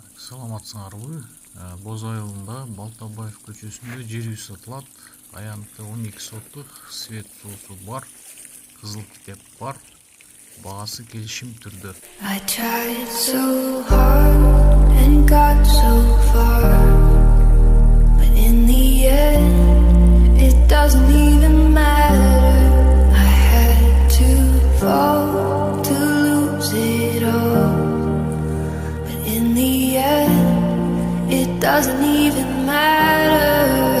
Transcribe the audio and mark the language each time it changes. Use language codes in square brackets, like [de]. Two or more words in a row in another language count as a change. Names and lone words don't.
[ky] Саламатсыңарбы? Боз айылында Балтабаев көчөсүндө жер үй сатылат. Аянты 12 сотых, Свет суусу бар, кызыл китеп бар, баасы келишим турдо. [en] I tried so hard and got so far, but in the end it doesn't even matter. I had to fall to lose it all, but in the end it doesn't even matter.